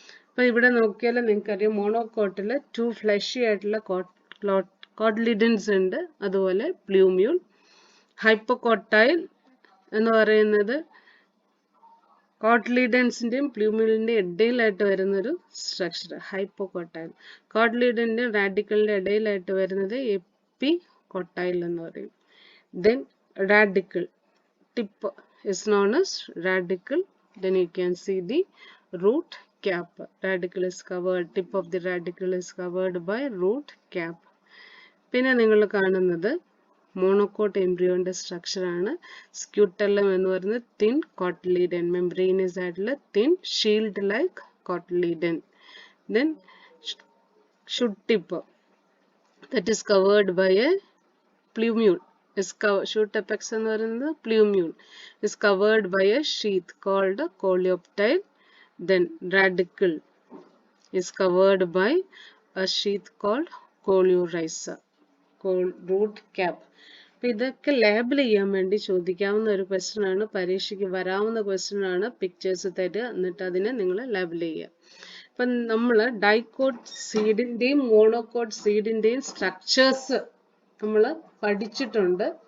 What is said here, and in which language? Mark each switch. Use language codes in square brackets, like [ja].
[ml] അപ്പം ഇവിടെ നോക്കിയാൽ നിങ്ങൾക്കറിയാം മോണോകോട്ടിൽ 2 ഫ്ലഷി ആയിട്ടുള്ള കോട്ടിലിഡൻസ് ഉണ്ട്, അതുപോലെ പ്ലൂമ്യൂൾ. ഹൈപ്പോകോട്ടൈൽ എന്ന് പറയുന്നത് കോട്ടിലീഡൻസിന്റെയും പ്ലൂമ്യൂളിന്റെയും ഇടയിലായിട്ട് വരുന്നൊരു സ്ട്രക്ചർ, ഹൈപ്പോകോട്ടൈൽ. കോട്ടിലീഡന്റെയും റാഡിക്കലിന്റെ ഇടയിലായിട്ട് വരുന്നത് എപ്പികോട്ടൈൽ എന്ന് പറയും. [en] Then radicle tip is known as radical. Then you can see the root cap. Radical is covered, tip of the radical is covered by root cap. [ml] പിന്നെ നിങ്ങൾ കാണുന്നത് മോണോകോട്ട് എംബ്രിയോന്റെ സ്ട്രക്ചർ ആണ്. സ്ക്യൂട്ടല്ലം എന്ന് പറയുന്നത് തിൻ കോട്ടിലീഡൻ, മെംബ്രെയിനസ് ആയിട്ടുള്ള thin shield like കോട്ടിലീഡൻ. [en] Then shoot tip that is covered by a plumule. Shoot apex [ml] എന്ന് പറയുന്നത് [en] Plumule is covered by a sheath called coleoptile. Then radicle is covered by a sheath called coleorhiza. Root cap. [ml] അപ്പം ഇതൊക്കെ label ചെയ്യാൻ വേണ്ടി ചോദിക്കാവുന്ന ഒരു question ആണ്, പരീക്ഷയ്ക്ക് വരാവുന്ന ക്വസ്റ്റ്യൻ ആണ്. പിക്ചേഴ്സ് തരിക, എന്നിട്ട് അതിനെ നിങ്ങൾ ലേബിൾ ചെയ്യുക. അപ്പം നമ്മൾ ഡൈക്കോട്ട് സീഡിന്റെയും മോണോകോട്ട് സീഡിന്റെയും സ്ട്രക്ചേഴ്സ് നമ്മൾ പഠിച്ചിട്ടുണ്ട്.